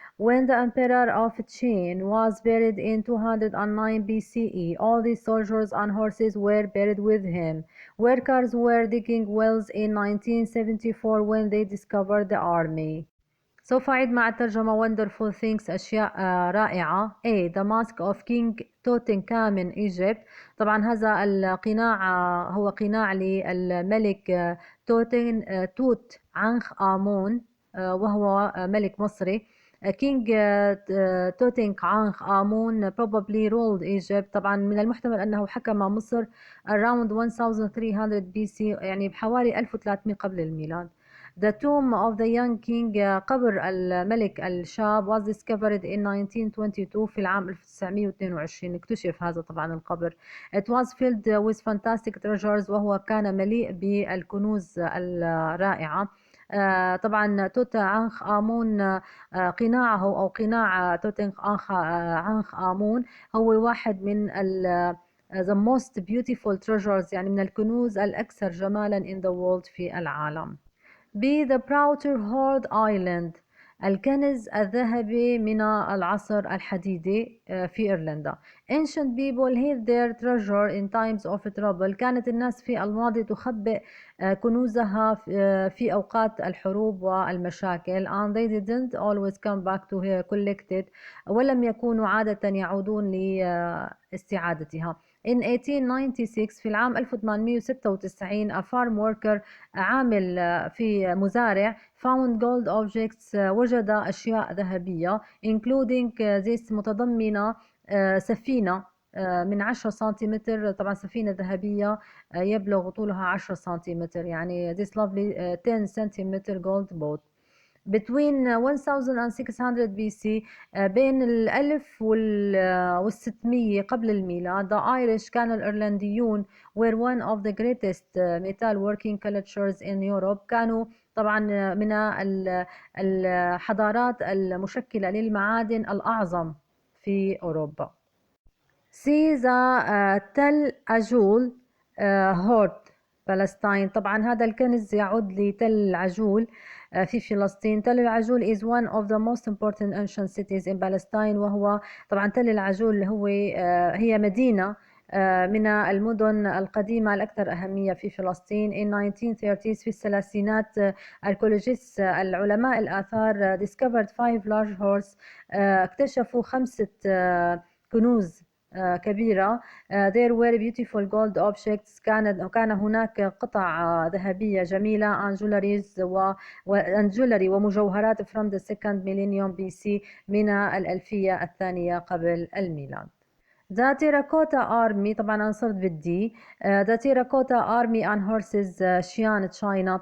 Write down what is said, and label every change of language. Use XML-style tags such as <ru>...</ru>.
<en>When the emperor of Qin was buried in 209 BCE, all these soldiers on horses were buried with him. Workers were digging wells in 1974 when they discovered the army.</en> <ar>سوف أعيد مع الترجمة.</ar> <en>wonderful things</en> <ar>أشياء رائعة.</ar> <en>A. The mask of King Tutankhamun Egypt.</en> <ar>طبعا هذا القناع هو قناع للملك توت عنخ آمون وهو ملك مصري.</ar> <en>King توتنك عنخ آمون probably ruled Egypt.</en> <ar>طبعا من المحتمل أنه حكم مصر</ar> <en>around 1300 BC</en> <ar>يعني بحوالي 1300 قبل الميلاد.</ar> <en>The tomb of the young king</en> <ar>قبر الملك الشاب</ar> <en>was discovered in 1922</en> <ar>في العام 1922 اكتشف هذا طبعا القبر.</ar> <en>It was filled with fantastic treasures</en> <ar>وهو كان مليء بالكنوز الرائعة. طبعا توت عنخ آمون قناعه أو قناع توت عنخ آمون هو واحد من</ar> <en>the most beautiful treasures</en> <ar>يعني من الكنوز الأكثر جمالا</ar> <en>in the world</en> <ar>في العالم. B.</ar> <en>The Prouter Hoard Island.</en> <ar>الكنز الذهبي من العصر الحديدي في إيرلندا.</ar> <en>Ancient people hid their treasure in times of trouble.</en> <ar>كانت الناس في الماضي تخبئ كنوزها في أوقات الحروب والمشاكل.</ar> <en>And they didn't always come back to collect it.</en> <ar>ولم يكونوا عادة يعودون لاستعادتها.</ar> <en>In 1896</en> <ar>في العام 1896</ar> <en>a farm worker</en> <ar>عامل في مزارع</ar> <en>found gold objects</en> <ar>وجد أشياء ذهبية</ar> <en>including this</en> <ar>متضمنة سفينة من 10 سنتيمتر. طبعا سفينة ذهبية يبلغ طولها 10 سنتيمتر يعني</ar> <en>this lovely 10 centimeter gold boat. Between 1600 BC</en> <ar>بين 1600 قبل الميلاد</ar> <en>the Irish</en> <ar>كان الإيرلنديون</ar> <en>were one of the greatest metal working cultures in Europe.</en> <ar>كانوا طبعا من الحضارات المشكلة للمعادن الأعظم في أوروبا.</ar> <en>See the Tell Ajul Hoard فلسطين.</en> <ar>طبعا هذا الكنز يعود لتل عجول في فلسطين. تل العجول</ar> <en>is one of the most important ancient cities in Palestine</en> <ar>وهو طبعا تل العجول هي مدينة من المدن القديمة الأكثر أهمية في فلسطين.</ar> <en>in 1930s</en> <ar>في الثلاثينات archaeologists العلماء الآثار</ar> <en>discovered 5 large hoards</en> <ar>اكتشفوا 5 كنوز كبيرة.</ar> <en>there were beautiful gold objects.</en> <ar>كان هناك قطع ذهبية جميلة</ar> <en>and jewelry</en> <ar>ومجوهرات</ar> <en>from the 2nd millennium BC</en> <ar>من الألفية الثانية قبل الميلاد.</ar> <en>The Terracotta Army</en> <ar>طبعا أنا صرت بالدي.</ar> <en>The Terracotta Army on Horses Xi'an China.</en>